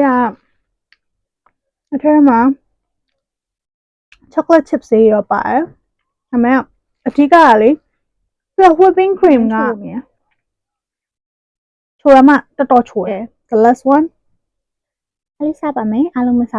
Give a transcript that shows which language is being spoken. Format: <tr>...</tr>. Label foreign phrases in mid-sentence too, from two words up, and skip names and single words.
<my>ကအထက်မှာ chocolate chips တွေရောပါတယ်ဒါပေမဲ့အဓိကကလေသူက whipping cream က ချိုရမှတော်တော်ချိုတယ်</my> <en>the last one</en> <my>အဲ့လေးစားပါမယ်အားလုံးမစား</my>